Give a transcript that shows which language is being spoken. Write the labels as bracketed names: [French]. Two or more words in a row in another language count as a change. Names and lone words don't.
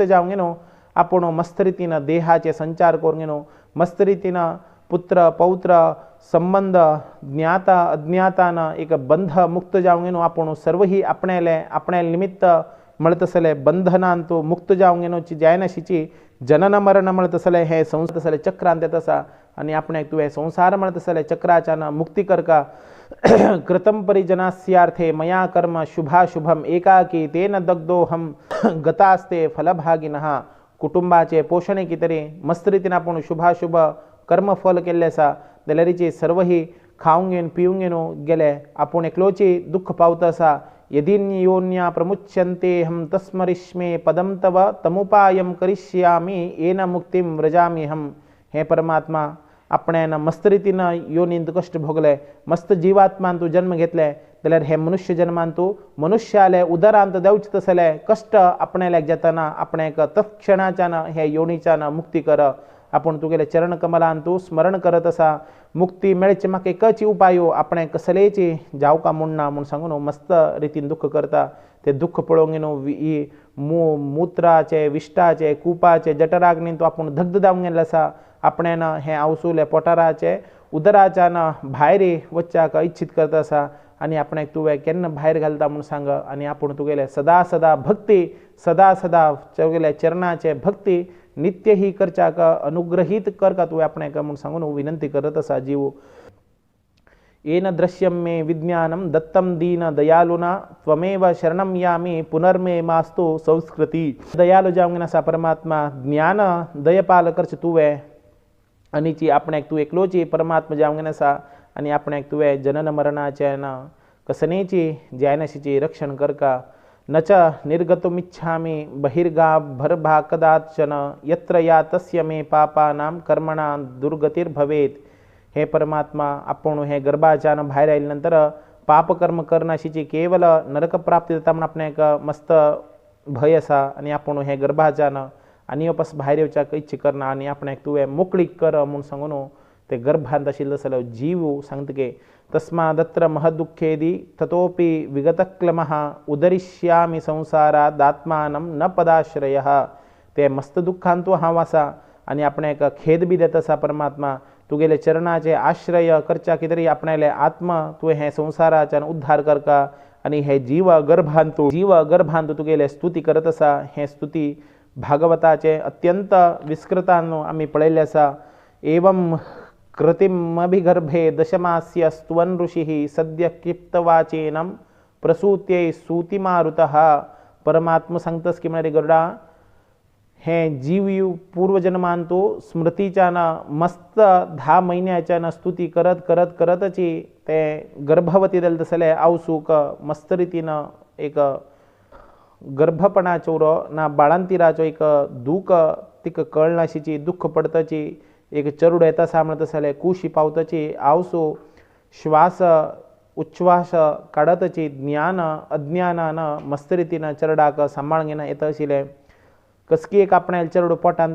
[Konkani] जावंक न्हू आपूण मस्त रितीन देहाचे संचार करूंक न्हू मस्त रितीन पुत्र पौत्र संबंध ज्ञाता अज्ञातान एक बंध मुक्त जावंक न्हू आपूण सर्व ही आपणायले निमित्त म्हणत तसले बंधनान तूं मुक्त जावंक न्हू जायनाशीची जनन मरण म्हणत तसले हे तसले चक्रांत येता आसा आनी आपणाक तुवें संसार म्हणत तसले चक्राच्यान मुक्ती करका [Sanskrit] कृतं परिजनास्यार्थे मया कर्म शुभाशुभम एकाकी तेन दग्धोहम गतास्ते फलभागिनः [Konkani] कुटुंबाचे पोषणे कितरी मस्त रितीन आपूण शुभाशुभ कर्मफल केल्ले आसा जाल्यार सर्व ही खावंक घेवन पिवंक घेवन गेले आपूण एकलोची दुःख पावता आसा [Sanskrit] यदीन्योन्या प्रमुच्यन्ते हम तस्मरिष्मे पदम तव तमुपायम करिष्यामि येन मुक्तिं व्रजाम्यहम [Konkani] हे परमात्मा आपणान मस्त रितीन योनींत कश्ट भोगले मस्त जीवात्मान तूं जन्म घेतले जाल्यार हे मनुष्य जन्मान तूं मनुष्याले उदरांत देंवचे तसले कश्ट आपणाल्याक जेतना आपणाक तत्क्षणाच्यान हे योनीच्यान मुक्ती कर आपूण तुगेले चरण कमलान तूं स्मरण करत आसा मुक्ती मेळची म्हाका एकच उपायो आपणे कसलेची जावका म्हूण ना म्हूण सांगून मस्त रितीन दुःख करता ते दुःख पळोवंक मूत्राचे विष्टाचे कुपाचे जठराग्नी तो आपूण धगध जावंक गेल्लो आसा आपणेन हें आवसूले पोटाराचे उदराच्यान भायर वचपाक इच्छित करता आसा आनी आपणाक तुवें केन्ना भायर घालता म्हूण सांग आनी आपूण तुगेले सदा सदा भक्ती सदा सदा तुगेले चरणाचे भक्ती नित्य ही करच्याक अनुग्रहीत कर का तुवें आपणाक म्हूण सांगून विनंती करत आसा जीव [Sanskrit] येन दृश्यम मे विज्ञानम दत्तम दीन दयालुना त्वमेव शरणम यामी पुनर्मे मास्तु संस्कृति [Konkani] दयालु जावंक आसा परमात्मा ज्ञान दयपाल करचे तुवें आनीची आपणाक तूं एकलोची परमात्मा जावंक आसा आनी आपणाक तुवें जनन मरणाचे न कसनेची जायनशीची रक्षण करका [Sanskrit] न च निर्गतुमिच्छामि बहिर्गा कदाचन यत्र या तस्य मे पापानां कर्मणां दुर्गतिर्भवेत् [Konkani] हे परमात्मा आपूण हे गर्भाच्यान भायर आयले नंतर पापकर्म करनाशीची केवल नरक प्राप्ती जाता म्हण आपणाक मस्त भंय आसा आनी आपूण हे गर्भाच्यान आनी वापस भायर येवच्याक इच्छा करना आनी आपणाक तुवें मोकळीक कर म्हूण सांगून ते गर्भांत आशिल्लो जाल्यार जीव सांगतके [Sanskrit] तस्मादत्र महदुःखेदी ततोपि विगतक्लमः उदरिष्यामि संसारात् आत्मानं न [Konkani] पदाश्रयः ते मस्त दुःखांत तूं हांव आसा आनी आपणाक खेद बी देता आसा परमात्मा तुगेले चरणाचे आश्रय करच्या कितें आपणाले आत्मा तुवें हे संसाराच्यान उद्धार करका आनी हे जीव गर्भांत तुगेले स्तुती करत आसा हे स्तुती भागवताचे अत्यंत विस्कृतान आमी पळयल्ले आसा [Sanskrit] एवं कृतिमभिगर्भे दशमास्य स्तुवन् ऋषिः सद्य क्लिप्तवाचेनं प्रसूत्यै सूतिमारुतः [Konkani] परमात्मा सांगतास की म्हणारे गरुडा हे जीव पूर्वजन्मांतू स्मृतीच्यान मस्त 10 महिन्याच्यान स्तुती करत करत करतची ते गर्भवती जाले तसले आवसूक मस्त रितीन एक गर्भपणाचो ना बाळंतिराचो एक दूख तिका कळनाशीची दुःख पडताची एक चरुड येता सामळत जाल्यार कुशी पावताची आवसो श्वास उच्छ्वास काडताची ज्ञान अज्ञानान मस्त रितीन चरडाक सांबाळ घेना येता आशिल्लें कसकी एक आपणाले चरड पोटांत